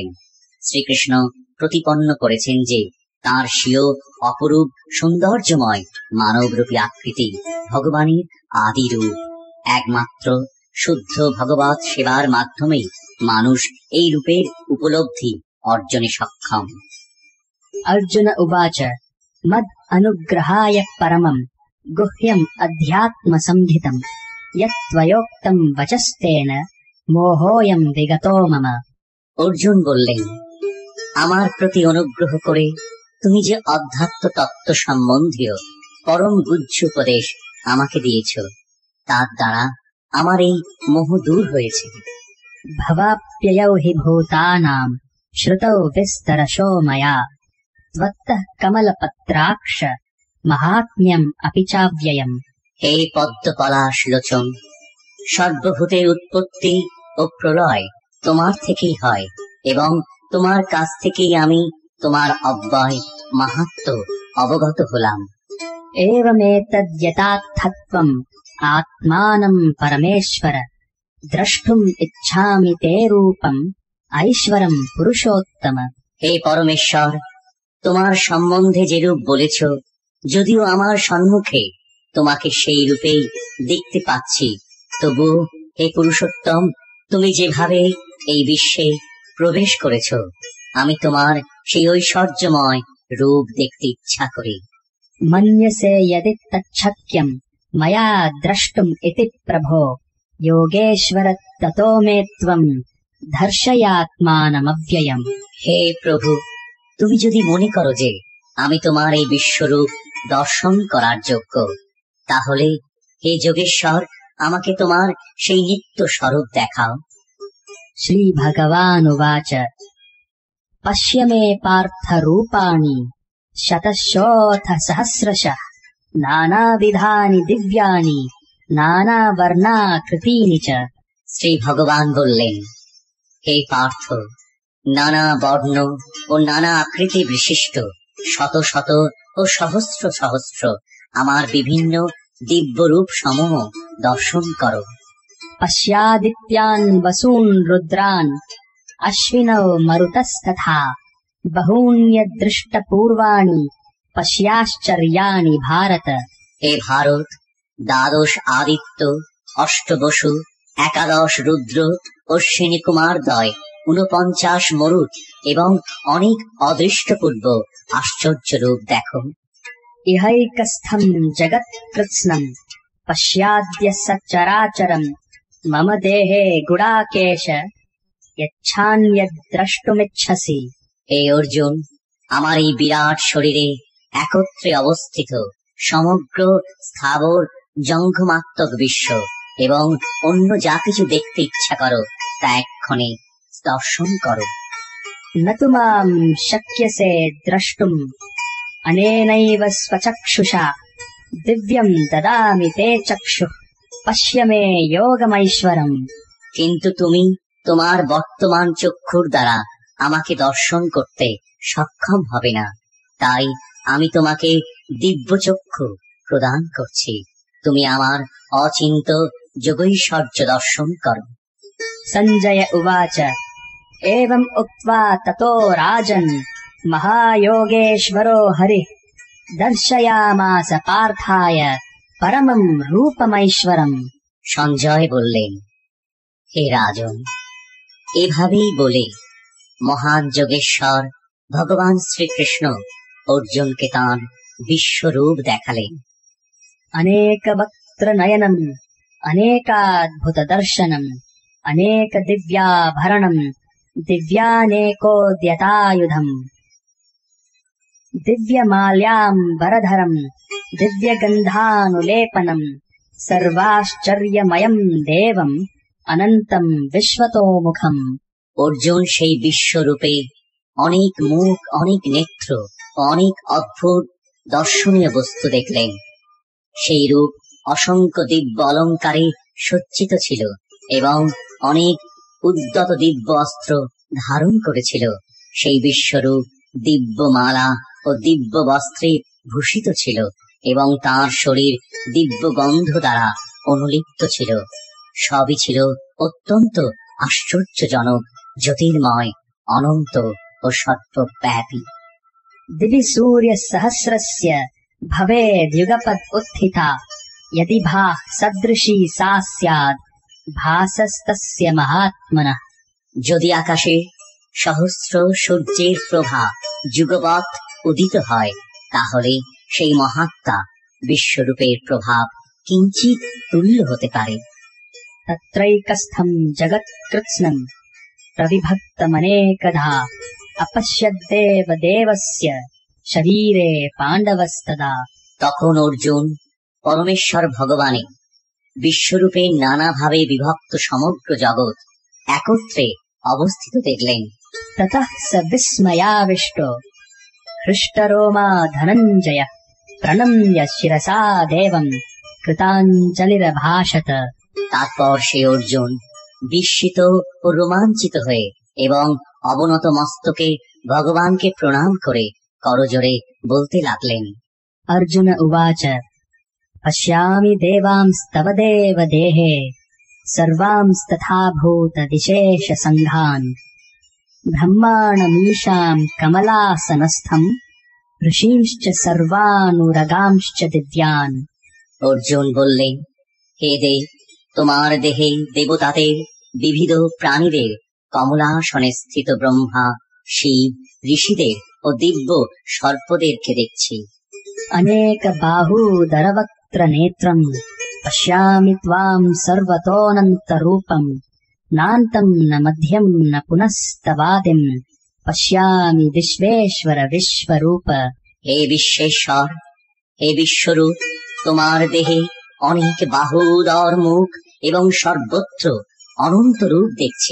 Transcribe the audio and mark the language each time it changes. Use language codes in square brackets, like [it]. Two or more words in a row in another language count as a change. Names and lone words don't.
[bn] শ্রীকৃষ্ণ প্রতিপন্ন করেছেন যে তাঁর স্বীয় অপরূপ সৌন্দর্যময় মানবরূপী আকৃতি ভগবানের আদি রূপ। একমাত্র শুদ্ধ ভগবৎ সেবার মাধ্যমেই মানুষ এই রূপের উপলব্ধি অর্জনে সক্ষম। [sa] अर्जुन उवाच मद् अनुग्रहाय परमम् गुह्यम् अध्यात्मसंहितम् यत्त्वयोक्तम् वचस्तेन मोहोऽयम् विगतो मम। [bn] অর্জুন বললেন, আমার প্রতি অনুগ্রহ করে তুমি যে অধ্যাত্ম তত্ত্ব সম্বন্ধীয় পরম গুহ্য উপদেশ আমাকে দিয়েছ, তার দ্বারা আমার এই মোহ দূর হয়েছে। [sa] भवाप्ययौ हि भूतानाम् श्रुतौ विस्तरशो मया त्वत्तः कमलपत्राक्ष महात्म्यम् अपि चाव्ययम्। [bn] হে পদ্মপলাশ লোচন, সর্বভূতের উৎপত্তি ও প্রলয় তোমার থেকেই হয় এবং তোমার কাছ থেকেই আমি তোমার অব্যয় মাহাত্ম্য অবগত হলাম। [sa] एवमेतद्यथार्थत्वम् आत्मानम् परमेश्वर द्रष्टुम् इच्छामि ते रूपम् ऐश्वरम् पुरुषोत्तम। [bn] হে পরমেশ্বর, তোমার সম্বন্ধে যেরূপ বলেছ, যদিও আমার সম্মুখে তোমাকে সেই রূপেই দেখতে পাচ্ছি, তবু হে পুরুষোত্তম, তুমি যেভাবে এই বিশ্বে প্রবেশ করেছ, আমি তোমার সেই ঐশ্বর্যময় রূপ দেখতে ইচ্ছা করি। [sa] मन्यसे यदि तच्छक्यम् मया द्रष्टुम् इति प्रभो योगेश्वर ततो मे त्वम् दर्शयात्मानमव्ययम्। [bn] হে প্রভু, তুমি যদি মনে করো যে আমি তোমার এই বিশ্বরূপ দর্শন করার যোগ্য, তাহলে হে যোগেশ্বর, আমাকে তোমার সেই নিত্য স্বরূপ দেখাও। [sa] श्रीभगवानुवाच पश्य मे पार्थ रूपाणि शतशोऽथ सहस्रशः नानाविधानि दिव्यानि नानावर्णाकृतीनि च। [bn] শ্রী ভগবান বললেন, হে পার্থ, নানা বর্ণ ও নানা আকৃতি বিশিষ্ট শত শত ও সহস্র সহস্র আমার বিভিন্ন দিব্য রূপ সমূহ দর্শন করো। [sa] पश्यादित्यान् वसून् रुद्रान् अश्विनौ मरुतस्तथा बहून्यदृष्टपूर्वाणि पश्याश्चर्याणि भारत। [bn] হে ভারত, দ্বাদশ আদিত্য, অষ্ট বসু, একাদশ রুদ্র, অশ্বিনী কুমারদ্বয়, ৪৯ মরুত এবং অনেক অদৃষ্টপূর্ব আশ্চর্য রূপ দেখো। [sa] इहैकस्थम् जगत्कृत्स्नम् पश्याद्य सचराचरम् मम देहे गुडाकेश यच्छान्यद्द्रष्टुमिच्छसि। [bn] হে অর্জুন, আমার এই বিরাট শরীরে একত্রে অবস্থিত সমগ্র স্থাবর জঙ্গমাত্মক বিশ্ব এবং অন্য যা কিছু দেখতে ইচ্ছা করো, তা এক্ষণে দর্শন করো। [sa] न तु माम् शक्यसे द्रष्टुम् अनेनैव स्वचक्षुषा दिव्यम् ददामि ते चक्षुः पश्य मे योगमैश्वरम्। [bn] কিন্তু তুমি তোমার বর্তমান চক্ষুর দ্বারা আমাকে দর্শন করতে সক্ষম হবে না, তাই আমি তোমাকে দিব্য চক্ষু প্রদান করছি। তুমি আমার অচিন্ত যোগৈশ্বর্য দর্শন করো। [sa] सञ्जय उवाच एवम् उक्त्वा ततो राजन् महायोगेश्वरो हरिः दर्शयामास पार्थाय परमम् रूपमैश्वरम्। [bn] সঞ্জয় বললেন, হে রাজন, এভাবেই বলে মহান যোগেশ্বর ভগবান শ্রীকৃষ্ণ অর্জুনকে তাঁর বিশ্বরূপ দেখালেন। [sa] अनेकवक्त्रनयनम् अनेकाद्भुतदर्शनम् अनेकदिव्याभरणम् दिव्यानेकोद्यतायुधम् दिव्यमाल्याम्बरधरम् दिव्यगन्धानुलेपनम् सर्वाश्चर्यमयम् देवम् अनन्तम् विश्वतोमुखम्। [bn] অর্জুন সেই বিশ্বরূপে অনেক মুখ, অনেক নেত্র ও অনেক অদ্ভুত দর্শনীয় বস্তু দেখলেন। সেই রূপ অসংখ্য দিব্য অলঙ্কারে সজ্জিত ছিল এবং অনেক উদ্যত দিব্য অস্ত্র ধারণ করেছিল। সেই বিশ্বরূপ দিব্য মালা ও দিব্য বস্ত্রে ভূষিত ছিল এবং তার শরীর দিব্য গন্ধ দ্বারা অনুলিপ্ত ছিল। সবই ছিল অত্যন্ত আশ্চর্যজনক, জ্যোতির্ময়, অনন্ত ও সর্বব্যাপী। [sa] दिवि सूर्यसहस्रस्य भवेद्युगपत् उत्थिता यदि भाः सदृशी सा स्याद् भासस्तस्य महात्मनः। [bn] যদি আকাশে সহস্র সূর্যের প্রভা যুগপৎ উদিত হয়, তাহলে সেই মহাত্মা বিশ্বরূপের প্রভাব কিঞ্চিৎ তুল্য হতে পারে। [sa] तत्रैकस्थम् जगत्कृत्स्नम् प्रविभक्तमनेकधा अपश्यद्देव देवस्य शरीरे पाण्डवस्तदा। [bn] তখন অর্জুন পরমেশ্বর ভগবানে বিশ্বরূপে নানাভাবে বিভক্ত সমগ্র জগৎ একত্রে অবস্থিত দেখলেন। [sa] ततः स विस्मयाविष्टो हृष्टरोमा धनञ्जयः प्रणम्य शिरसा देवम् कृताञ्जलिरभाषत। [bn] তারপর সে অর্জুন বিস্মিত ও রোমাঞ্চিত হয়ে এবং অবনত মস্তকে ভগবানকে প্রণাম করে করজোড়ে বলতে লাগলেন। [sa] अर्जुन उवाच पश्यामि देवांस्तव देव देहे सर्वांस्तथा भूतदिशेष सङ्घान् ब्रह्माणमीशाम् कमलासनस्थम् ऋषींश्च सर्वानुरगांश्च दिव्यान्। [bn] অর্জুন বললেন, হে দেব, তোমার দেহে দেবতাদের, বিবিধ প্রাণীদের, কমলাসনে স্থিত ব্রহ্মা, শিব, ঋষিদের ও দিব্য সর্পদেরকে দেখছি। [sa] अनेक बाहूदरवक्त्र नेत्रम् पश्यामि त्वाम् सर्वतोऽनन्तरूपम् नान्तम् न मध्यम् न पुनस्तवादिम् पश्यामि विश्वेश्वर विश्वरूप। [bn] হে বিশ্বেশ্বর, হে বিশ্বরূপ, তোমার দেহে অনেক বাহুদর মুখ এবং সর্বত্র অনন্ত রূপ দেখছি।